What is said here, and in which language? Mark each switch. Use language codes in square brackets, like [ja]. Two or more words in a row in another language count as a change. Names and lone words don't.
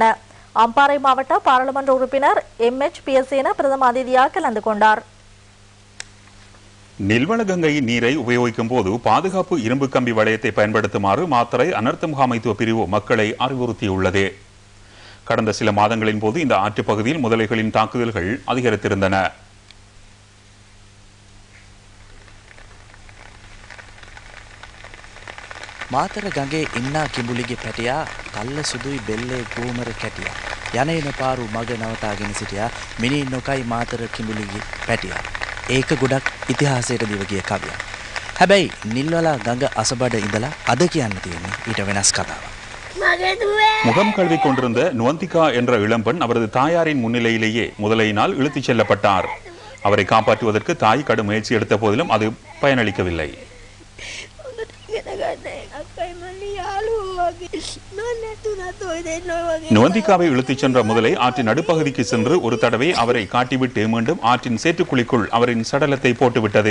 [ta] அம்பாறை மாவட்ட பாராளுமன்ற உறுப்பினர் MH பியசேன பிரதம அதிதியாக கலந்து கொண்டார். நில்வளகங்கையின் நீரை உபயோகிக்கும் போது பாதுகாப்பு இரும்பு கம்பி வளையத்தை பயன்படுத்துமாறு மாத்தறை அனர்த்த முகாமைத்துவ பிரிவு மக்களை அறிவுறுத்தியுள்ளது. கடந்த சில மாதங்களின் போது இந்த ஆற்றுப் பகுதியில் முதலைகளின் தாக்குதல்கள் அதிகரித்திருந்தன. [si] මාතර ගඟේ ඉන්නා කිඹුලිගේ පැටියා කල්ල සුදුයි බෙල්ලේ ගෝමර කැටියා යන එන පාරු මග නවතාගෙන සිටියා මිනී නොකයි මාතර කිඹුලිගේ පැටියා ඒක ගොඩක් ඉතිහාසයට දිව ගිය කවියක්. හැබැයි නිල්වලා ගඟ අසබඩ ඉඳලා අද කියන්න තියෙන්නේ ඊට වෙනස් කතාවක්. [ta] முகம் கழுவி கொண்டிருந்த நுவந்திகா என்ற இளம்பெண் அவரது தாயாரின் முன்னிலையிலேயே முதலையினால் இழுத்துச் செல்லப்பட்டார். அவரை காப்பாற்றுவதற்கு தாய் கடும் முயற்சி எடுத்த போதிலும் அது பயனளிக்கவில்லை. நுவந்திகாவை இழுத்துச் சென்ற முதலை ஆற்றின் நடுப்பகுதிக்கு சென்று ஒரு தடவை அவரை காட்டிவிட்டு மீண்டும் ஆற்றின் சேற்றுக்குழிக்குள் அவரின் சடலத்தை போட்டுவிட்டது.